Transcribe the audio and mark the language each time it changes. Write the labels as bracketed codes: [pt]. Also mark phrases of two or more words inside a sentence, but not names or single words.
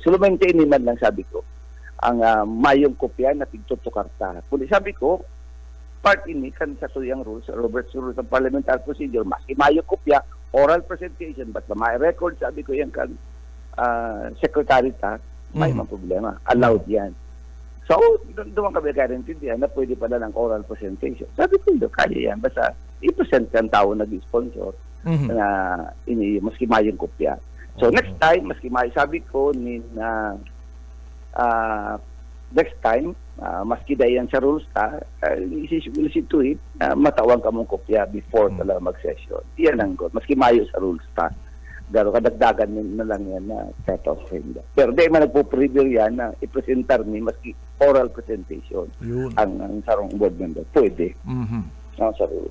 [bik] So lumayntiin naman lang sabi ko, ang mayong kopya na tigtutukarta. Kung sabi ko, part ini kan sa tuyang rules, Robert's Rules of Parliamentary Procedure, maski mayong kopya, [en] oral presentation, [bik] but may record, sabi ko yan kan secretary ta, may mga problema. Allowed yan. [tl] So, doon kami karintindihan na pwede pala ng oral presentation. Sabi ko, kaya yan. [bik] Basta i-present kang tao nag-sponsor na maski mayong kopya. So, [en] next time, [bik] maski may sabi ko, [en] next time, [bik] maski dayan sa rules ta, [en] will see to it, [bik] matawang ka mong kopya before talaga mag-session. Iyan ang good. Maski mayo sa rules ta. Garo kadagdagan na lang yan na set of agenda. Pero di man nagpo-preview yan na i-presentar ni maski [en] oral presentation [bik] ang sarong [en] board member. [bik] Pwede. Sa rules.